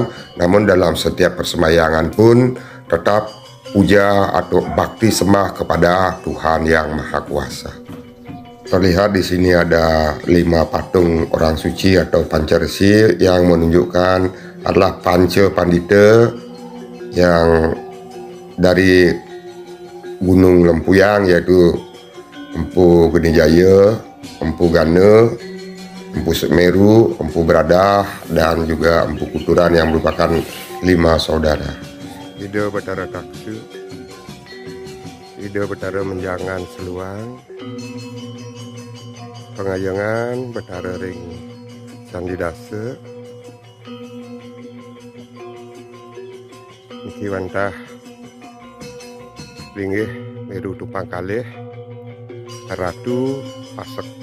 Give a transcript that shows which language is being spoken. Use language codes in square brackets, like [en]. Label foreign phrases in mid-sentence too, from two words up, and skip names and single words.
[id] Namun dalam setiap persembahyangan pun tetap puja atau bakti sembah kepada Tuhan yang Maha Kuasa. Terlihat di sini ada 5 patung orang suci atau pancaresi yang menunjukkan adalah Panca Pandita yang dari Gunung Lempuyang, yaitu Empu Geni Jaya, Empu Gana, Empu Semeru, Empu Beradah, dan juga Empu Kuturan yang merupakan 5 saudara. [ban] Ida Betara Taksu, Ida Betara Menjangan Seluang, Pengayangan Betara Ring Candi Dasa, Niki Wantah Linggih Meru Tupang Kalih, Ratu Pasek.